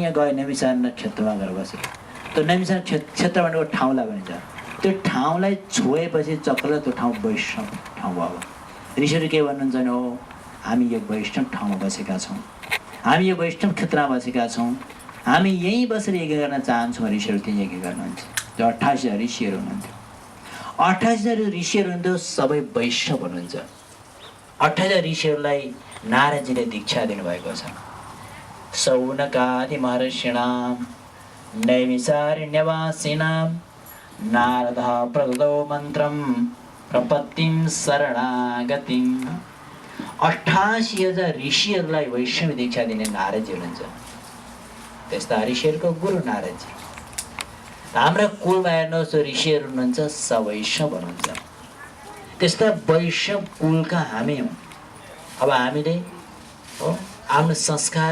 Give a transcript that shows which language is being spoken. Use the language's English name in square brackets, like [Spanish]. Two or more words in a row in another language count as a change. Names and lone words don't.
[Nepali] गयो नैमिषारण्य क्षेत्रमा गएर बस्यो त्यो नैमिषारण्य क्षेत्र भनेको ठाउँलाई भनिन्छ त्यो ठाउँलाई छोएपछि चक्रले त्यो ठाउँ वैष्णव ठाउँ भयो ऋषिहरू के भन्नुहुन्छ भने हो हामी यो वैष्णव ठाउँमा बसेका छौँ हामी यो वैष्णव क्षेत्रमा बसेका छौँ हामी यहीँ बसेर यज्ञ गर्न चाहन्छौँ ऋषिहरू त्यही यज्ञ गर्नुहुन्छ जो 28,000 ऋषिहरू हुनुहुन्थ्यो 28,000 ऋषिहरू हुनुहुन्थ्यो सबै वैष्णव हुनुहुन्छ 28,000 ऋषिहरूलाई नारदजीले दीक्षा दिनुभएको छ [Sanskrit] सौनकादि महर्षिणां नैमिषारण्यवासिनां नारदः प्रददौ मन्त्रं प्रपत्तिं शरणागतिम् [Nepali] 88,000 ऋषिहरूलाई वैष्णव दीक्षा दिने नारदजी हुनुहुन्छ त्यस्ता ऋषिहरूको गुरु नारदजी हाम्रा कुलमा हेर्नुहोस् ऋषिहरू हुनुहुन्छ सवैष्णव हुनुहुन्छ त्यस्ता वैष्णव कुलका हामी हौँ अब हामीले हो आफ्नो संस्कार